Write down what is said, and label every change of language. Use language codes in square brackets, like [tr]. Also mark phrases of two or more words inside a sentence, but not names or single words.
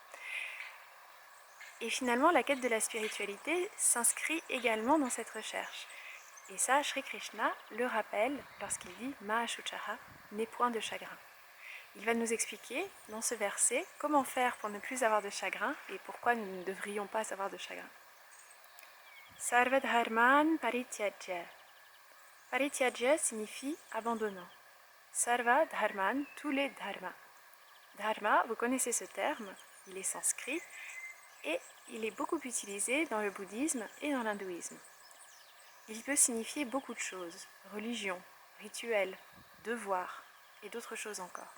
[fr] Et finalement, la quête de la spiritualité s'inscrit également dans cette recherche. Et ça, Shri Krishna le rappelle lorsqu'il dit « Mahashuchaha » n'aie point de chagrin. Il va nous expliquer dans ce verset comment faire pour ne plus avoir de chagrin et pourquoi nous ne devrions pas avoir de chagrin. [sa] Sarvadharman parityajya. [fr] Parityajya signifie abandonnant. [sa] Sarva dharman, [fr] tous les dharmas. Dharma, vous connaissez ce terme, il est sanskrit et il est beaucoup utilisé dans le bouddhisme et dans l'hindouisme. Il peut signifier beaucoup de choses, religion, rituel, devoir et d'autres choses encore.